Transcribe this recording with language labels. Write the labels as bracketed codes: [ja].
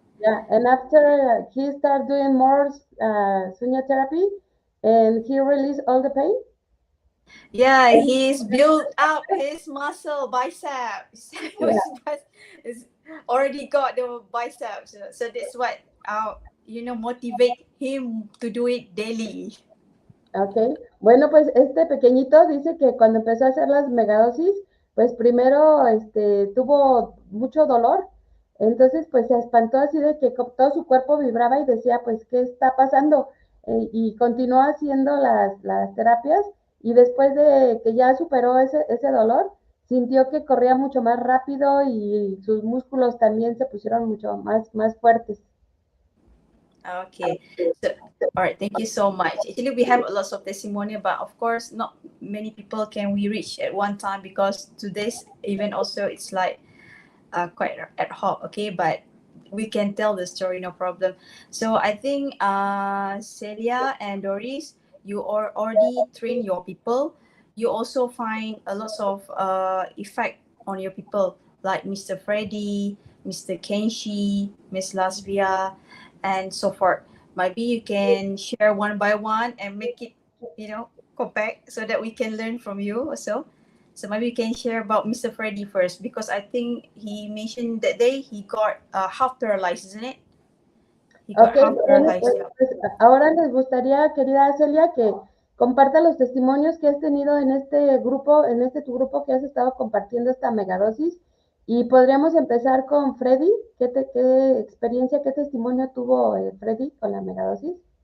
[en] Yeah, and after he started doing more Sunya therapy, and he released all the pain. Yeah, he's built up his muscle biceps. He's already got the biceps. So that's what motivate him to do it daily. [es] Ok, bueno, pues este pequeñito dice que cuando empezó a hacer las megadosis, pues primero tuvo mucho dolor, entonces pues se espantó así de que todo su cuerpo vibraba y decía, pues, ¿qué está pasando? Y continuó haciendo las terapias y después de que ya superó ese dolor, sintió que corría mucho más rápido y sus músculos también se pusieron mucho más fuertes. [en] Okay. So, all right. Thank you so much. Actually, we have lots of testimony, but of course, not many people can we reach at one time because today's event also it's like quite ad hoc. Okay, but we can tell the story, no problem. So I think Celia and Doris, you are already train your people. You also find a lot of effect on your people like Mr. Freddy, Mr. Kenshi, Miss Lasvia, and so forth. Maybe you can share one by one and make it, compact so that we can learn from you also. So maybe you can share about Mr. Freddy first because I think he mentioned that day he got half paralyzed, isn't it? He got Ok, half [es] bueno, [en] paralyzed. Yeah. [es] pues ahora les gustaría, querida Celia, que comparta los testimonios que has tenido en este grupo, tu grupo que has estado compartiendo esta megadosis. Y podríamos empezar con Freddy. ¿Qué experiencia, qué testimonio tuvo Freddy con la megadosis?